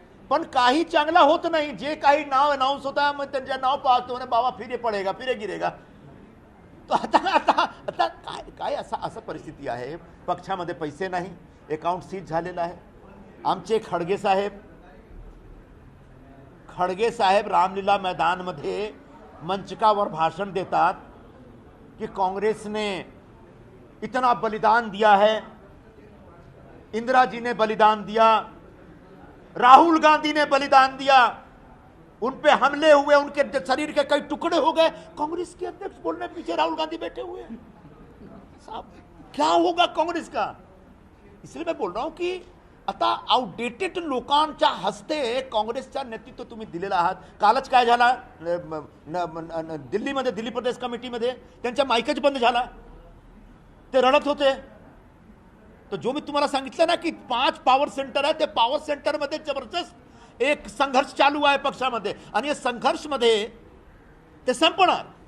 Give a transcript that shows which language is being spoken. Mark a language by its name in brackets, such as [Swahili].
[Marathi] पण काही चांगला होत नाही. जे काही नाव अनाउन्स होता मग त्यांच्या नाव पाहतो ना, बाबा फिरे गिरेगा. तो आता काय असं परिस्थिती आहे. पक्षामध्ये पैसे नाही, अकाउंट सीज झालेलं आहे. आमचे खडगे साहेब रामलीला मैदानमध्ये मंचकावर भाषण देतात कि [Hindi] कांग्रेस ने इतना बलिदान दिया है, इंदिरा जी ने बलिदान दिया, राहुल गांधी ने बलिदान दिया, उन पे हमले हुए, उनके शरीर के कई टुकड़े हो गए. कांग्रेस के अध्यक्ष बोलने पीछे राहुल गांधी बैठे हुए हैं. साहब क्या होगा कांग्रेस का? इसलिए मैं बोल रहा हूं कि [Marathi] आता आउटडेटेड लोकांच्या हस्ते काँग्रेसचा नेतृत्व तुम्ही दिलेला आहात. कालच काय झाला दिल्लीमध्ये, दिल्ली प्रदेश कमिटीमध्ये त्यांच्या माईकच बंद झाला, ते रडत होते. तर जो मी तुम्हाला सांगितलं ना की 5 पॉवर सेंटर आहे, ते पॉवर सेंटरमध्ये जबरदस्त एक संघर्ष चालू आहे पक्षामध्ये आणि या संघर्षमध्ये ते संपणार.